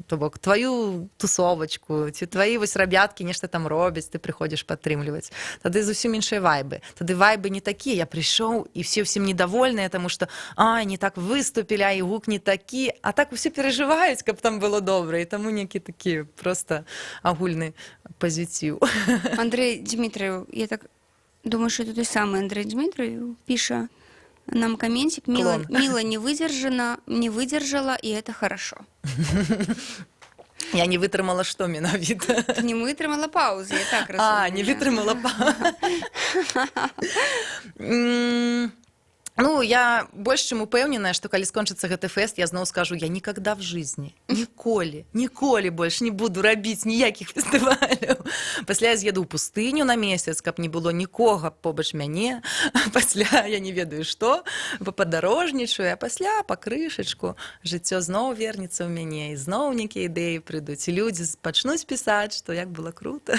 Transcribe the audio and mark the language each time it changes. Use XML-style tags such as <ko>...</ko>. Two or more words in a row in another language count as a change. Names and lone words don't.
<be>То бок тваю тусовачку, ці твои вось рабяткі нешта там робяць, ты прыходзіш падтрымліваць. Тады зусім іншыя вайбы. Тады вайбы не такія, я прыйшоў, і все ўсім недовольныя, таму што не так выступілі, а і гук не такі, а так усе перажываюць, каб там было добра, і таму некі такі просто агульны пазіціў.</be> <ru>Андрей Дмитриев, я так думаю, что это той самый Андрей Дмитриев, пишет нам комментик. Мила не выдержала, и это хорошо.</ru> <be>Я не вытрымала, што менавіта? Ты не вытрымала паузы, я так разумею. Не вытрымала паузы. Ну, я больш чым упэўненая, што калі скончыцца гэты фэст, я зноў скажу,</be> <ru>я никогда в жизни,</ru> <be>ніколі больш не буду рабіць ніякіх фестываляў. Пасля я з'еду ў пустыню на месяц, каб не было нікога побач мяне. Пасля я не ведаю што, падарожнічаю, а пасля па крышачку жыццё зноў вернецца ў мяне, і зноў нейкія ідэі прыйдуць, і людзі пачнуць пісаць, што як было крута.</be>